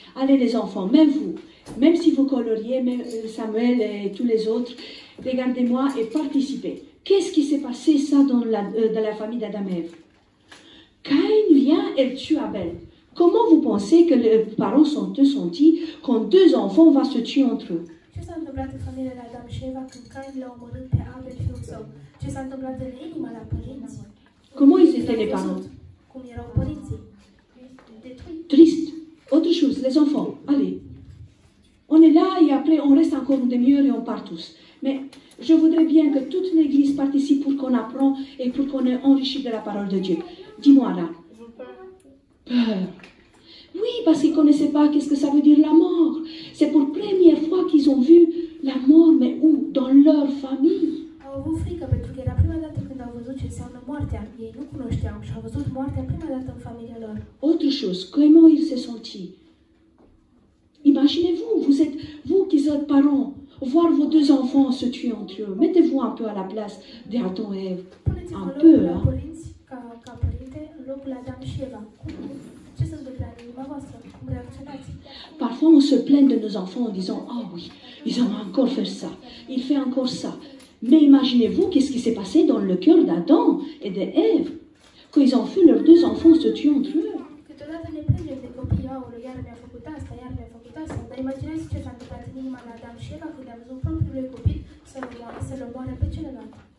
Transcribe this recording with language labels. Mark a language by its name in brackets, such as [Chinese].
[French] Allez les enfants, même vous, même si vous coloriez, même Samuel et tous les autres, regardez-moi et participez. Qu'est-ce qui s'est passé ça dans la famille d'Adam et Ève? Caïn vient et tue Abel. Comment vous pensez que les parents sont dit quand deux enfants vont se tuer entre eux? [Romanian] Ce s-a întâmplat în familia lui Adam și Eva când Cain l-a omorât pe Abel, fiul său? Ce s-a întâmplat în inima la părinți? [French] Comment ils étaient les parents? [Romanian] Cum erau părinții? [French] Détruits. Triste. Autre chose, les enfants, allez. On est là et après on reste encore une demi-heure et on part tous. Mais je voudrais bien que toute l'Église participe pour qu'on apprend et pour qu'on est enrichi de la parole de Dieu. Dis-moi là. Peur. Oui, parce qu'ils ne connaissaient pas qu'est-ce que ça veut dire la mort. C'est pour la première fois qu'ils ont vu la mort, mais où? Dans leur famille. [Romanian] Au avut frică pentru că era prima dată când au văzut ce înseamnă moartea. Ei nu cunoșteau și au văzut moartea prima dată în familia lor. [French] Autre chose, comment il s'est senti? Imaginez-vous, vous qui êtes parents, voir vos deux enfants se tuer entre eux. Mettez-vous un peu à la place d'Adam et Ève. [Romanian] Puneți-vă [French] Un peu, [Romanian] locul la hein? părinți, ca părinte, în locul Adam și Eva. Ce se întâmplă în inima voastră? Cum reacționați? [French] Parfois, on se plaint de nos enfants en disant « Ah oui, ils ont encore fait ça, il fait encore ça. » Mais imaginez-vous qu'est-ce qui s'est passé dans le cœur d'Adam et d'Ève quand ils ont vu leurs deux enfants se tuer entre eux. [Romanian] Câteodată ne plângem de copii, aoleu, iar mi-a făcut asta, iar mi-a făcut asta. Dar imaginați ce s-a întâmplat în inima lui Adam și Eva când a văzut propriul copil să-l omoare pe celălalt.